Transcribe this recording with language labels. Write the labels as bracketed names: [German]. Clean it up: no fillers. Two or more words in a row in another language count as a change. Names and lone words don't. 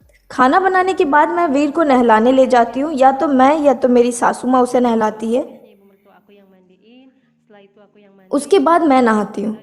[Hindi] खाना बनाने के बाद मैं वीर को नहलाने ले जाती हूँ, या तो मैं या तो मेरी सासू माँ उसे नहलाती है। [Indonesian] ibu mertua aku yang mandiin, setelah itu aku yang mandi. [Hindi] उसके बाद मैं नहाती हूँ।